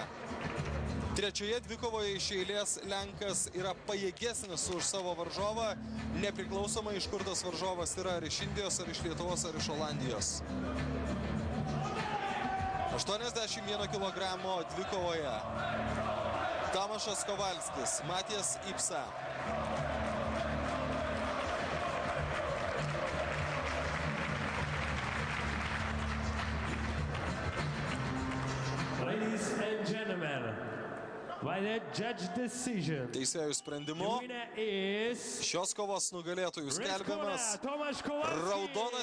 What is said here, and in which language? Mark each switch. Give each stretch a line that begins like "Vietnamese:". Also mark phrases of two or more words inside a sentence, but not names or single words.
Lithuanian: Trečioje dvikovoje iš eilės Lenkas yra pajėgesnis už savo varžovą, nepriklausomai iš kur tas varžovas yra, ar iš Indijos, ar iš Lietuvos, ar iš Olandijos. 81 kilogramo dvikovoje Tomašas Kovalskis, Matijas Ipsa.
English: Ladies and gentlemen, by the judge decision,
Lithuanian: Teisėjų sprendimu
English: the winner is
Lithuanian: šios kovos nugalėtojų skelbiamas Tomaš Kovalskis. raudonas